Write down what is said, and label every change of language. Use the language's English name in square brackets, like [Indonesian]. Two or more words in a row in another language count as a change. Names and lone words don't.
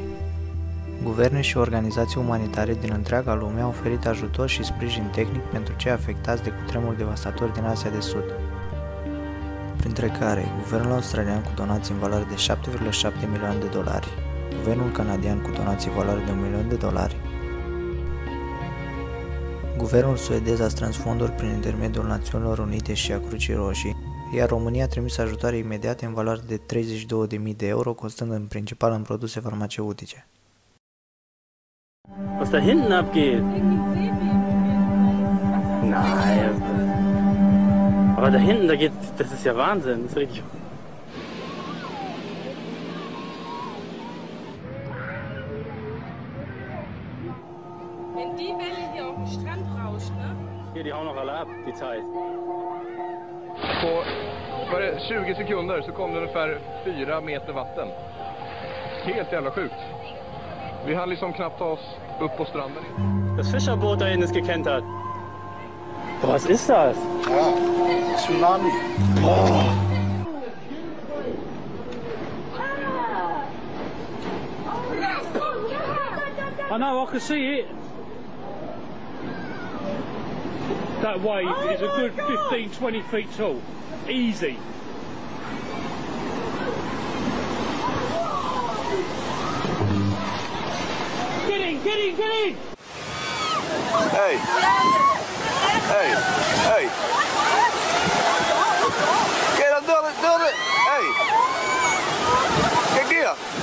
[Romanian] Guverne și organizații umanitare din întreaga lume au oferit ajutor și sprijin tehnic pentru cei afectați de cutremurul devastator din Asia de Sud, printre care guvernul australian cu donații în valoare de 7,7 milioane de dolari, guvernul canadian cu donații în valoare de $1 milion, guvernul suedez a strâns fonduri prin intermediul Națiunilor Unite și a Crucii Roșii, iar România a trimis ajutoare imediate în valoare de 32.000 de euro, costând în principal în produse farmaceutice. [German] Was da hinten abgeht? Nein. Aber da hinten, das ist ja Wahnsinn. Das ist richtig. Wenn die Welle hier auf dem Strand rauscht, ne? Hier, die hauen noch alle ab, die Zeit. [Swedish] På var det 20 sekunder så kom det ungefär 4 meter vatten. Helt jävla sjukt. Vi hann liksom knappt ta oss upp på stranden. [German] Das Fischerboot da hinten ist gekentert. Boah, was ist das? Ja, Tsunami. Boah. [English] I know, I can see it. That wave is a good 15-20 feet tall. Easy. Get in, get in, get in! Hey! Hey! Hey! Get up, do it! Hey! [Dutch] Kijk hier!